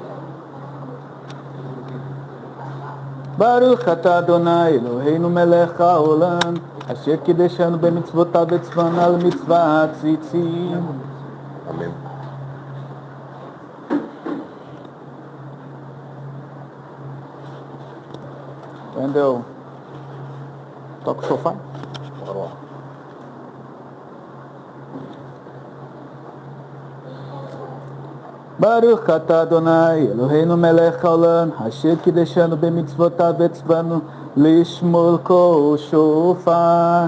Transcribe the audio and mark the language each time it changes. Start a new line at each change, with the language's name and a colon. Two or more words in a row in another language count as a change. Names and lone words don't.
Hebrew: ברוך אתה אדני אלהינו מלך העולם אשר קדשנו במצותיו וצונו למצות ציצית.
Portuguese: Amém. Wendel, toca o sofá? Bora lá.
Hebrew: ברוך אתה אדני, אלהינו מלך העולם, אשר קדשנו במצותיו וצונו לשמור קול שופר.